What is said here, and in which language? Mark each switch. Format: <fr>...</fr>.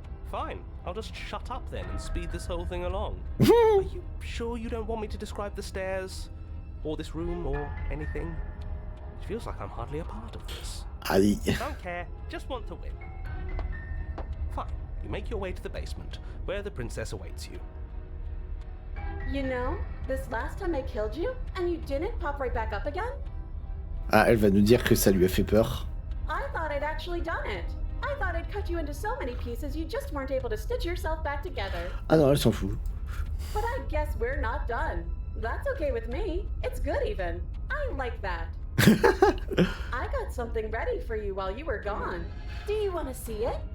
<en>Fine, I'll just shut up then and speed this whole thing along. Are you sure you don't want me to describe the stairs, or this room, or anything? It feels like I'm hardly a part of this.</en> <fr>Allez.</fr> <en>Don't care, just want to win. Fine, you make your way to the basement, where the princess awaits you. You know, this last time I killed you, and you didn't pop right back up again?</en> <fr>Ah, elle va nous dire que ça lui a fait peur.</fr> <en>I thought I'd actually done it. I thought I'd cut you into so many pieces you just weren't able to stitch yourself back together.</en> <fr>Ah non, elle s'en fout.</fr> <en>But I guess we're not done. That's okay with me. It's good even. I like that. I got something ready for you while you were gone. Do you want to see it?</en>